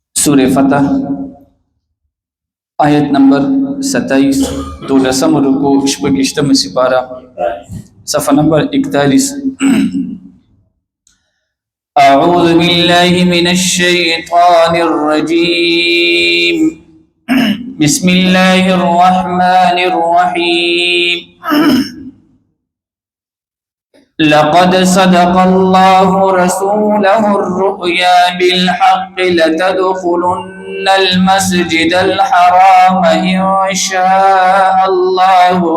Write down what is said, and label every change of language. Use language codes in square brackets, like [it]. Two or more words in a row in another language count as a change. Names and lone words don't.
[ps] سورہ فتح آیت نمبر 27 دولسم رکو شپږشتم سپارہ صفحہ نمبر 41. [ar] اعوذ باللہ من الشیطان الرجیم بسم اللہ الرحمن الرحیم لقد صدق الله رسوله الرؤيا بالحق لتدخلن المسجد الحرام إن شاء الله